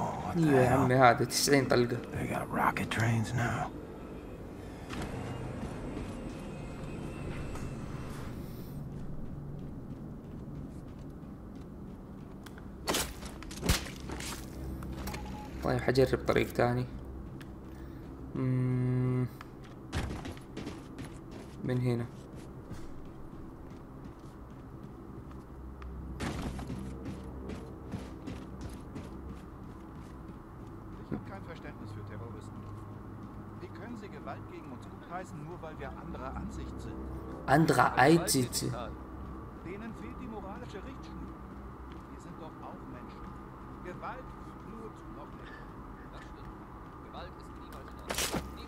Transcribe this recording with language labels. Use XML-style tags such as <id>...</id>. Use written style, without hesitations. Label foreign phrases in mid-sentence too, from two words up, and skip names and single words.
<ar>ايوه يا عمي هذا 90 طلقة.</ar> <en>They got rocket trains now.</en> <ar>طيب حجرب طريق تاني. من هنا.</ar> <de>Ich habe kein Verständnis für Terroristen. Wie können sie Gewalt gegen uns gutheißen, nur weil wir anderer Ansicht sind? Anderer Ansicht. Denen fehlt die moralische Richtschnur. Wir sind doch auch Menschen. Gewalt, Blut, noch nicht. Das stimmt. Gewalt ist niemals in Ordnung.</de>